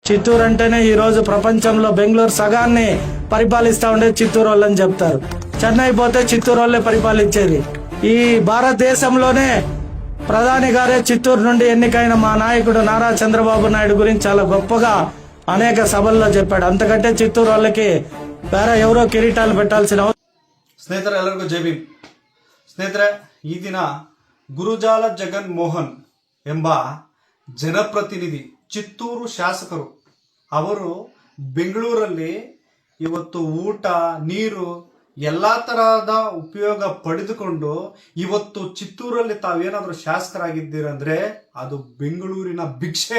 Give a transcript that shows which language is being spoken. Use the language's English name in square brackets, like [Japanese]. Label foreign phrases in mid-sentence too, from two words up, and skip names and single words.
[Telugu] చిత్తూరు అంటేనే ఈ రోజు ప్రపంచంలో బెంగళూరు సగాన్ని పరిపాలిస్తా ఉండేది చిత్తూరు వాళ్ళని చెప్తారు. చెన్నై పోతే చిత్తూరు వాళ్ళే పరిపాలించేది. ఈ భారతదేశంలోనే ప్రధాని గారే చిత్తూరు నుండి ఎన్నికైన మా నాయకుడు నారా చంద్రబాబు నాయుడు గురించి చాలా గొప్పగా అనేక సభల్లో చెప్పాడు. అంతకంటే చిత్తూరు వాళ్ళకి ಬೇರೆ ఎవరో ಕಿರೀಟಾలు పెట్టాల్సిన. [Kannada] ಸ್ನೇಹಿತರೆ, ಎಲ್ಲರಿಗೂ ಜೈ ಭೀಮ್. ಸ್ನೇಹಿತರೆ, ಈ ದಿನ ಗುರುಜಾಲ ಜಗನ್ ಮೋಹನ್ ಎಂಬ ಜನಪ್ರತಿನಿಧಿ ಚಿತ್ತೂರು ಶಾಸಕರು ಅವರು ಬೆಂಗಳೂರಲ್ಲಿ ಇವತ್ತು ಊಟ ನೀರು ಎಲ್ಲ ತರಹದ ಉಪಯೋಗ ಪಡೆದುಕೊಂಡು ಇವತ್ತು ಚಿತ್ತೂರಲ್ಲಿ ತಾವೇನಾದರೂ ಶಾಸಕರಾಗಿದ್ದೀರಂದ್ರೆ ಅದು ಬೆಂಗಳೂರಿನ ಭಿಕ್ಷೆ.